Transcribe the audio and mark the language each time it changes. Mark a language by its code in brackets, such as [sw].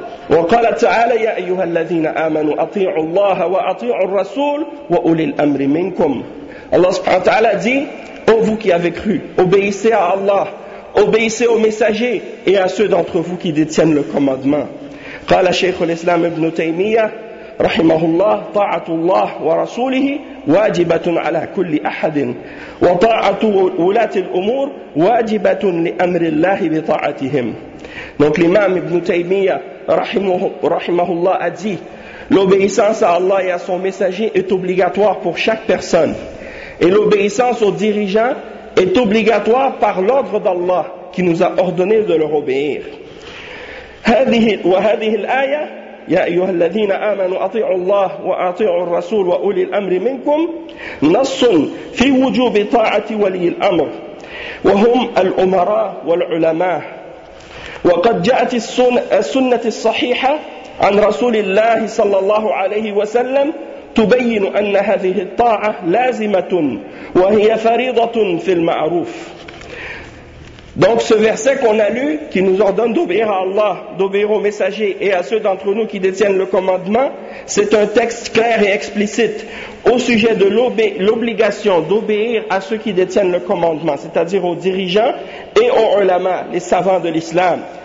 [ar] وقال تعالى يا أيها الذين آمنوا أطيعوا الله وأطيعوا الرسول وأولي الأمر منكم. [fr] Allah [ar] سبحانه وتعالى [fr] dit: Ô vous qui avez cru, obéissez à Allah, obéissez aux messagers et à ceux d'entre vous qui détiennent le commandement. [ar] قال شيخ الإسلام ابن تيمية رحمه الله: طاعة الله ورسوله واجبة على كل أحد، وطاعة ولاة الأمور واجبة لأمر الله بطاعتهم. [fr] Donc l'imam Ibn Taymiyyah, rahimahullah, a dit: l'obéissance à Allah et à son messager est obligatoire pour chaque personne. Et l'obéissance aux dirigeants est obligatoire par l'ordre d'Allah qui nous a ordonné de leur obéir. [ar] وهذه الآية يا أيها الذين آمنوا أطيعوا الله وأطيعوا الرسول وأولي الأمر منكم نص في وجوب طاعة ولي الأمر وهم الأمراء والعلماء. وقد جاءت السنة الصحيحة عن رسول الله صلى الله عليه وسلم تبين أن هذه الطاعة لازمة وهي فريضة في المعروف. [fr] Donc ce verset qu'on a lu, qui nous ordonne d'obéir à Allah, d'obéir aux messagers et à ceux d'entre nous qui détiennent le commandement, c'est un texte clair et explicite au sujet de l'obligation d'obéir à ceux qui détiennent le commandement, c'est-à-dire aux dirigeants et aux ulama, les savants de l'islam.